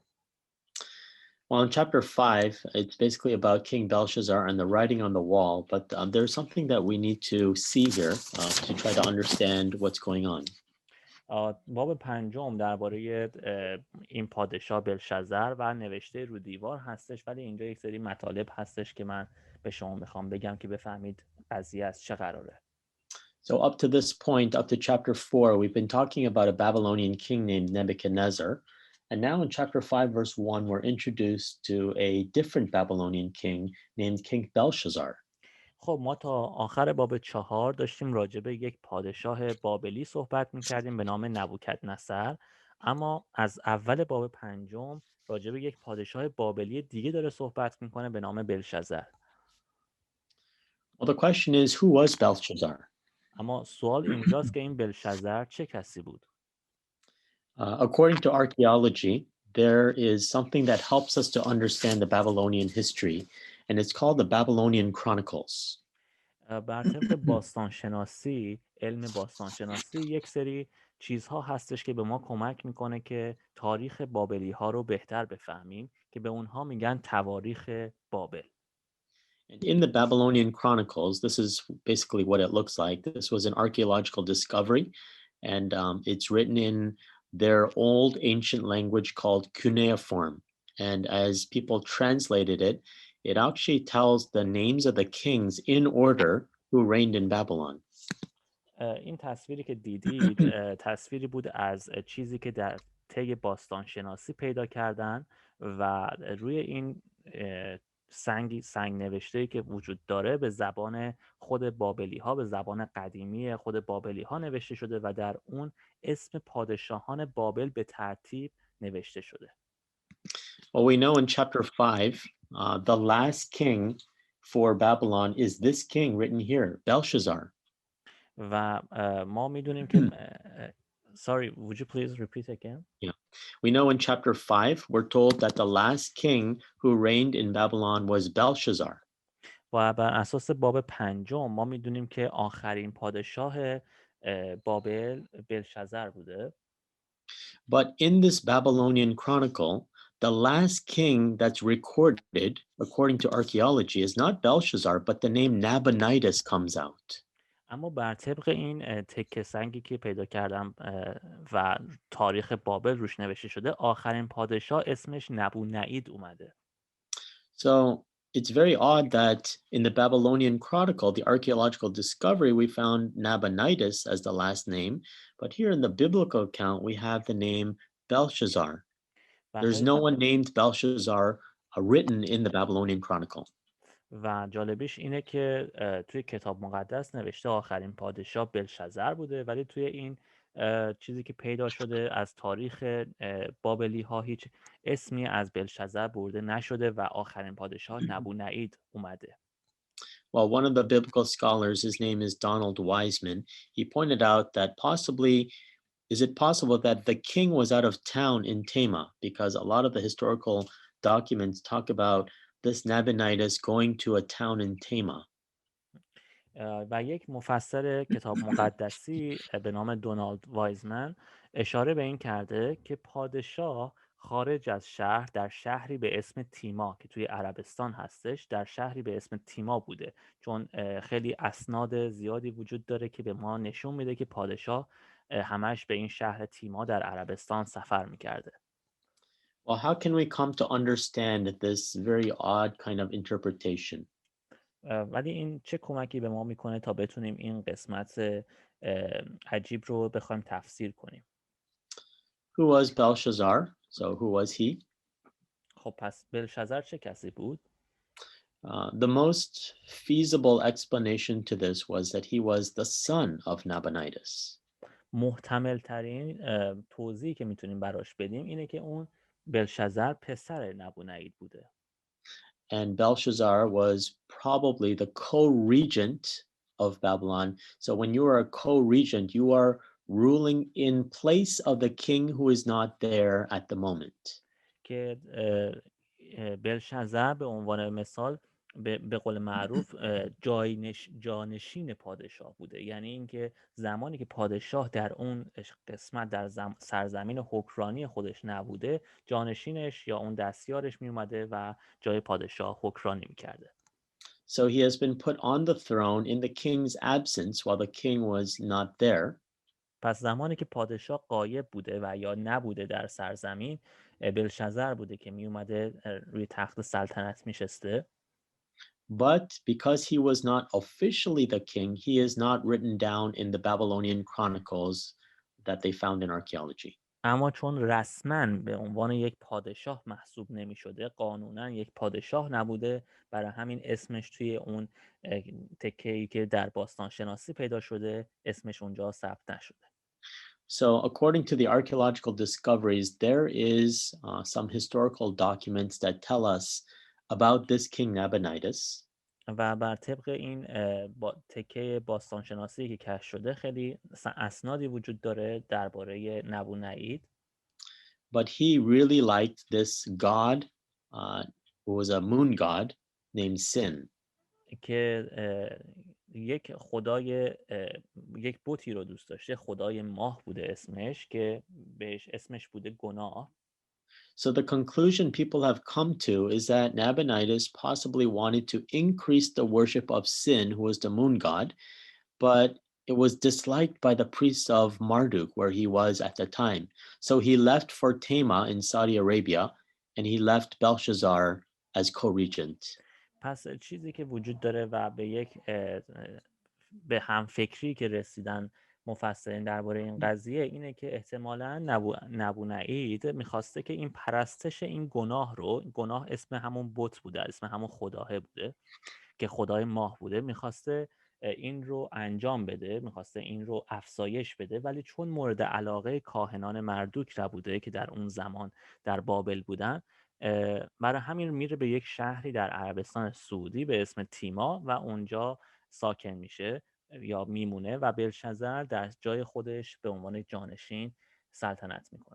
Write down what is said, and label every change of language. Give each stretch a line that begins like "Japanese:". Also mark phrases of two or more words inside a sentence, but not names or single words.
English: Well, in chapter 5, it's basically about King Belshazzar and the writing on the wall, but there's something that we need to see here to try to understand what's going on.
Persian: باب 5 درباره این پادشاه بلشزر و نوشته رو دیوار هستش، ولی اینجا یک سری مطالب هستش که من به شما میخوام بگم که بفهمید قضیه از چه قراره.
English: So up to this point, up to chapter 4, we've been talking about a Babylonian king named Nebuchadnezzar. And now in chapter 5, verse 1, we're introduced to a different Babylonian king named King Belshazzar.
Persian: خب ما تا آخر باب 4 داشتیم راجع به یک پادشاه بابلی صحبت میکردیم به نام نبوکدنصر، اما از اول باب 5 راجع به یک پادشاه بابلی دیگه داره صحبت میکنه به نام بلشزر.
English: Well, the question is, who was Belshazzar?
Persian: اما سوال اینجاست که این بلشزر چه کسی بود؟
English: According to archaeology, there is something that helps us to understand the Babylonian history, and it's called the Babylonian Chronicles.
Persian: بر طبق باستانشناسی، علم باستانشناسی، یک سری چیزها هستش که به ما کمک میکنه که تاریخ بابلی ها رو بهتر بفهمیم که به اونها میگن تواریخ بابل.
English: And in the Babylonian Chronicles, this is basically what it looks like. This was an archaeological discovery, and it's written in their old ancient language called cuneiform. And as people translated it, it actually tells the names of the kings in order who reigned in Babylon.
Persian: این تصویری که دیدید تصویری بود از چیزی که در طی باستانشناسی پیدا کردن و روی این سنگ نوشته‌ای که وجود داره به زبان خود بابلی ها، به زبان قدیمی خود بابلی ها نوشته شده و در اون اسم پادشاهان بابل به ترتیب نوشته شده.
English: Well, we know in chapter 5, the last king for Babylon is this king written here, Belshazzar.
Persian: و ما میدونیم که
English: Sorry, would you please repeat again? Yeah. We know in chapter 5, we're told that the last king who reigned in Babylon was Belshazzar.
Persian: و بر اساس باب پنجم ما میدونیم که آخرین پادشاه بابل بلشزر بوده.
English: But in this Babylonian chronicle, the last king that's recorded, according to archaeology, is not Belshazzar, but the name Nabonidus comes out.
Persian: اما بر طبق این تکه سنگی که پیدا کردم و تاریخ بابل روش نوشته شده، آخرین پادشاه اسمش نبونعید اومده.
English: So it's very odd that in the Babylonian chronicle, the archaeological discovery, we found Nabonidus as the last name, but here in the biblical account, we have the name Belshazzar.
Persian: و
English: There's
Persian: خیلی
English: no one named Belshazzar written in the Babylonian chronicle.
Persian: و جالبیش اینه که توی کتاب مقدس نوشته آخرین پادشاه بلشزر بوده، ولی توی این چیزی که پیدا شده از تاریخ بابلی ها هیچ اسمی از بلشزر برده نشده و آخرین پادشاه نبونعید اومده.
English: Well, one of the biblical scholars, his name is Donald Wiseman, he pointed out that possibly, is it possible that the king was out of town in Tema? Because a lot of the historical documents talk about this Nabonidus going to a town in Tema.
Persian: و یک مفسر کتاب مقدسی به نام دونالد وایزمن اشاره به این کرده که پادشاه خارج از شهر در شهری به اسم تیما که توی عربستان هستش در شهری به اسم تیما بوده، چون خیلی اسناد زیادی وجود داره که به ما نشون میده که پادشاه همش به این شهر تیما در عربستان سفر میکرده.
English: Well, how can we come to understand this very odd kind of interpretation?
Persian: ولی این چه کمکی به ما میکنه تا بتونیم این قسمت عجیب رو بخوایم تفسیر کنیم؟
English: Who was Belshazzar? So, who was he?
Persian: خب پس بلشزر چه کسی بود؟
English: The most feasible explanation to this was that he was the son of Nabonidus.
Persian: محتمل ترین توضیحی که میتونیم براش بدیم اینه که اون بلشزر پسر نبونعید بوده.
English: And Belshazzar was probably the co-regent of Babylon. So when you are a co-regent, you are ruling in place of the king who is not there at the moment.
Persian: که بلشزر به عنوان مثال به قول معروف جانشین پادشاه بوده، یعنی اینکه زمانی که پادشاه در اون قسمت در سرزمین حکرانی خودش نبوده، جانشینش یا اون دستیارش می اومده و جای پادشاه حکرانی میکرده.
English: So he has been put on the throne in the king's absence while the king was not there.
Persian: پس زمانی که پادشاه غایب بوده و یا نبوده در سرزمین، بلشزر بوده که می اومده روی تخت سلطنت میشسته.
English: But because he was not officially the king, he is not written down in the Babylonian Chronicles that they found in archaeology.
Persian: اما چون رسما به عنوان یک پادشاه محسوب نمی شده، قانونا یک پادشاه نبوده، برای همین اسمش توی اون تکه‌ای که در باستان شناسی پیدا شده اسمش اونجا ثبت نشده.
English: So, according to the archaeological discoveries, there is some historical documents that tell us about this king Nabonidus.
Persian: و بر طبق این تکه باستان شناسی که کشف شده خیلی اسنادی وجود داره درباره نبونعید.
English: But he really liked this god who was a moon god named Sin.
Persian: که یک خدای یک بتی رو دوست داشته، خدای ماه بوده اسمش، که بهش اسمش بوده گناه.
English: So the conclusion people have come to is that Nabonidus possibly wanted to increase the worship of Sin, who was the moon god, but it was disliked by the priests of Marduk, where he was at the time. So he left for Tema in Saudi Arabia, and he left Belshazzar as co-regent.
Persian: پس چیزی که وجود داره و به هم فکری که رسیدن مفسرین درباره این قضیه اینه که احتمالاً نبونعید میخواسته که این پرستش این گناه اسم همون بت بوده، اسم همون خداه بوده که خدای ماه بوده، میخواسته این رو انجام بده، میخواسته این رو افزایش بده، ولی چون مورد علاقه کاهنان مردوک نبوده که در اون زمان در بابل بودن، برای همین میره به یک شهری در عربستان سعودی به اسم تیما و اونجا ساکن میشه یا میمونه و بلشازر در جای خودش به عنوان جانشین سلطنت میکنه.